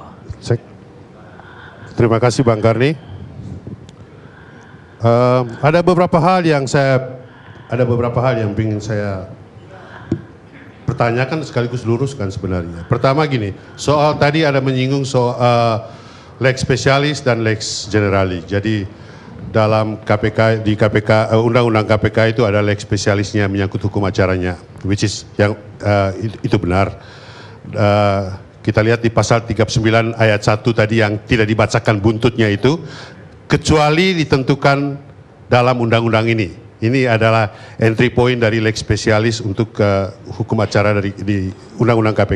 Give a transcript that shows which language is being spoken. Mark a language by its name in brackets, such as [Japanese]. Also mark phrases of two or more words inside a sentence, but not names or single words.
[Indonesian] Terima kasih Bang Karni. Ada beberapa hal yang ingin saya pertanyakan sekaligus luruskan sebenarnya. Pertama gini, soal tadi ada menyinggung soal [Latin] lex specialis [Indonesian] dan [Latin] lex generali. [Indonesian] Jadi dalam KPK, di KPK, undang-undang KPK itu ada [Latin] lex spesialisnya [Indonesian] menyangkut hukum acaranya, [English] which is [Indonesian] yang itu benar. Kita lihat di pasal 39 ayat 1 tadi yang tidak dibacakan buntutnya itu, kecuali ditentukan dalam undang-undang ini. Ini adalah [English] entry point [Indonesian] dari [Latin] lex spesialis [Indonesian] untuk hukum acara di undang-undang KPK.